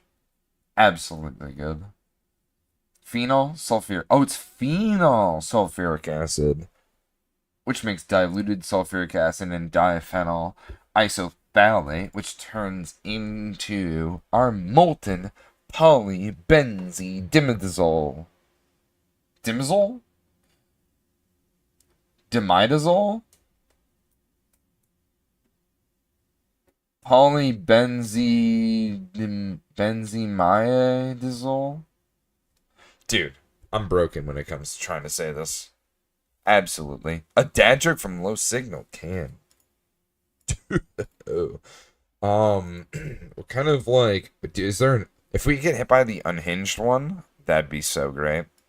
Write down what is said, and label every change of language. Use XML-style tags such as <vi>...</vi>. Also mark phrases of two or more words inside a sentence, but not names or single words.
<en>Absolutely good. Phenol sulfuric. Oh, it's phenol sulfuric acid, which makes diluted sulfuric acid and diphenyl isophthalate, which turns into our molten polybenzidimidazole. Dimazole? Dimidazole? Polybenzimidazole? Dude, I'm broken when it comes to trying to say this. Absolutely. A dad joke from Low Signal can. Kind of like, is there an, if we get hit by the unhinged one, that'd be so great.</en>